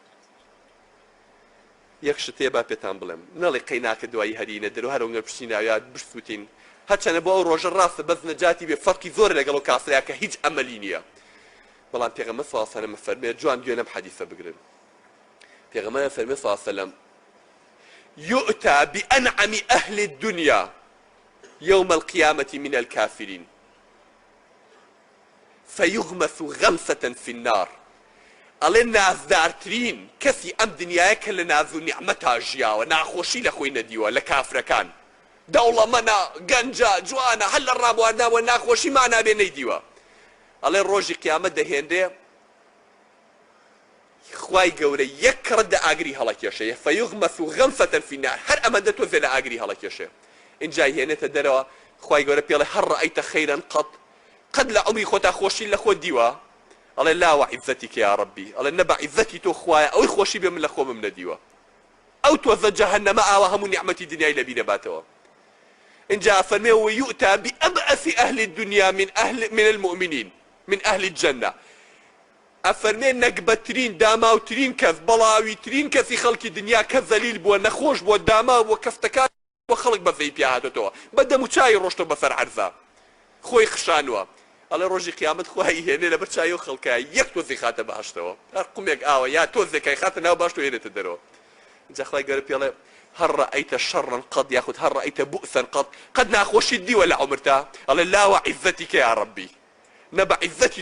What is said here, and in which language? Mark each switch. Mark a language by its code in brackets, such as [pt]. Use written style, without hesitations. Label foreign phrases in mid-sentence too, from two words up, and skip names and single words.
[ckb] یەک شتێ با پێتان بڵێم نەڵێ قەیناکە دوایی هەرینە دەرەوە هەرەوە پشتی ناویات بسووتین هەرچەنە بۆ ئەو ڕۆژە ڕاستە بەس نەجاتی بێ فەرقی زۆر لەگەڵ و کاسرەیە کە هیچ ئەمەلی نییە بەڵام پێغەمبەر [ar] صلی الله علیه و سلم [ckb] فەرمێ جوان دوێنەم حەدیثە بگرن پێغەمبەر فەرمێ [ar] صلی الله علیه و سلم يؤتى بأنعم أهل الدنيا يوم القيامة من الكافرين فيغمس غمسة في النار [ckb] ئەڵێ نازدارترین کەسی ئەم دنیایە کە لە ناز و نیعمەتا ژیاوە ناخۆشی لە خۆی نەدیوە لە کافرەکان دەوڵەمەنە گەنجە جوانە هەر لە ڕابواردنەوە ناخۆشی مانابێ نەیدیوە ئەڵێ ڕۆژی قیامەت دەهێندێ خوای گەورە یەک کڕە ئاگری هەڵەکێشەیە [ar] فەیغمەس غەمسة في النار [ckb] هەر ئەمەندە تۆزێ لە ئاگری هەڵەکێشێ اینجا هێنێتە دەرەوە خوای گەورە پێڵێ [ar] هەر ڕەئەیتە خەیرەن قەت [ckb] لە عومری خۆتا خۆشی لە خۆت دیوە ئەڵێ [ar] لا وعیزەتیک یا ڕەبی [ckb] ئەڵێ نەبە عیزەتی تۆ خوایە ئەوەی خۆشی بێ من لە خۆمم نەدیوە ئەو تۆزە جەهەنەمە ئاوا هەموو نیعمەتی دنیای لەبی دەباتەوە اینجا فەرمێ [ar] ويؤتى بأبأس أهل الدنيا من المؤمنين من أهل الجنة [ckb] ئەفەرمێ نەکبەترین داماوترین کەس بەڵاویترین کەسی خەڵکی دنیا کە زەلیل بووە نەخۆش بووە داما بووە کەفتەکان بۆ خەڵک بەزەی پیاهاتەوە بە دەم و چای ڕۆشتە بەسەر عەرزە خۆی خشانووە ئەڵێ ڕۆژی قیامەت خوای هێنێ لەبەر چای و خەڵکای یەک تۆزی خاتە بەهەشتەوە هەر قومێک ئاوە یا تۆزێکای خاتە ناو باشتۆ هێنێتە دەرەوە جا خوای گەورە پێڵێ [ar] هەر ڕەئەیتە شەڕن قەد [ckb] یاخود [ar] هەر ڕەئەیتە بؤسەن قەد [ckb] ناخۆشیت دیوە لە عومرتا ئەڵێ [ar] لا وعیزەتیکە یا ڕەبی [ckb] نە بە عیزەتی